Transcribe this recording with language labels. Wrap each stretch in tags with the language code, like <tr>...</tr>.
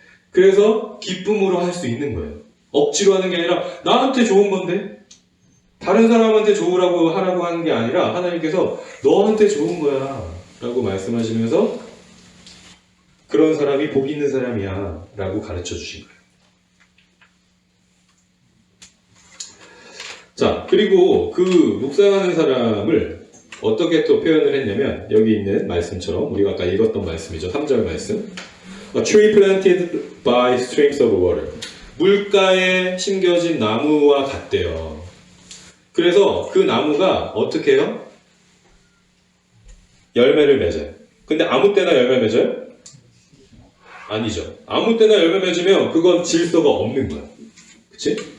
<ko>그래서 기쁨으로 할 수 있는 거예요. 억지로 하는 게 아니라 나한테 좋은 건데 다른 사람한테 좋으라고 하라고 하는 게 아니라 하나님께서 너한테 좋은 거야 라고 말씀하시면서 그런 사람이 복 있는 사람이야 라고 가르쳐 주신 거예요. 자, 그리고 그 묵상하는 사람을 어떻게 또 표현을 했냐면 여기 있는 말씀처럼 우리가 아까 읽었던 말씀이죠. 3절 말씀.</ko> <en>A tree planted by streams of water.</en> <ko>물가에 심겨진 나무와 같대요. 그래서 그 나무가 어떻게 해요? 열매를 맺어요. 근데 아무 때나 열매 맺어요? 아니죠. 아무 때나 열매 맺으면 그건 질서가 없는 거야. 그치?</ko>